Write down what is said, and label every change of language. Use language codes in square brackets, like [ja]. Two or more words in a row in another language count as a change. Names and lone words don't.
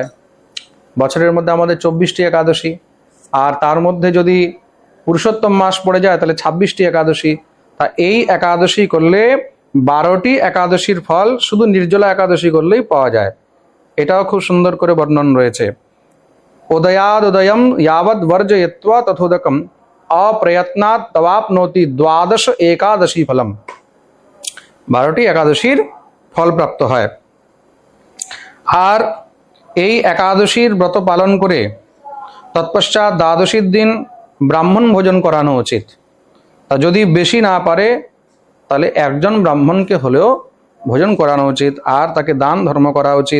[bn] বছরের মধ্যে আমাদের 24টি একাদশী, আর তার মধ্যে যদি পুরুষোত্তম মাস পড়ে যায় তাহলে 26টি একাদশী। তা এই একাদশী করলে 12টি একাদশীর ফল শুধু নির্জলা একাদশী করলেই পাওয়া যায়। এটাও খুব সুন্দর করে বর্ণন রয়েছে। [sa] উদয়াদুদয়ম यावद् वर्जयित्वा तथोदकम अप्रयत्नात् तवाप्नोति द्वादश एकादशी फलम। [bn] 12টি একাদশীর ফল প্রাপ্ত হয়। আর এই একাদশীর ব্রত পালন করে তৎপশ্চাৎ দ্বাদশীর দিন ব্রাহ্মণ ভোজন করানো উচিত। তা যদি বেশি না পারে তাহলে একজন ব্রাহ্মণকে হলেও ভোজন করানো উচিত, আর তাকে দান ধর্ম করা উচিত।